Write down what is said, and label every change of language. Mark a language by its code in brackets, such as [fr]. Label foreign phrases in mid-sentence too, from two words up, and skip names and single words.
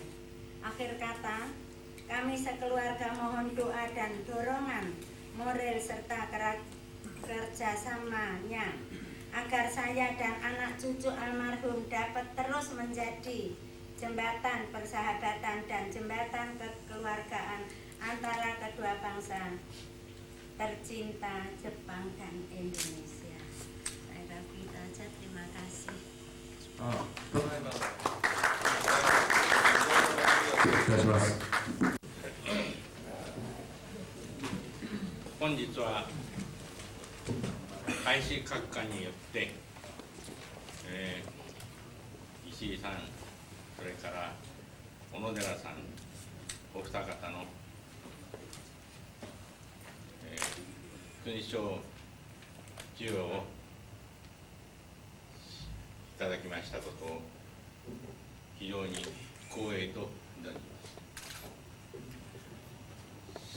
[id] Akhir kata, kami sekeluarga mohon doa dan dorongan moral serta kerjasamanya agar saya dan anak cucu almarhum dapat terus menjadi jembatan persahabatan dan jembatan kekeluargaan antara kedua bangsa tercinta Jepang dan Indonesia. Saya Raffi Taja, terima kasih. [ja] 本日は開始閣下によって、石井さん、それから小野寺さん、お二方の、勲章授与をいただきましたことを非常に光栄といたします。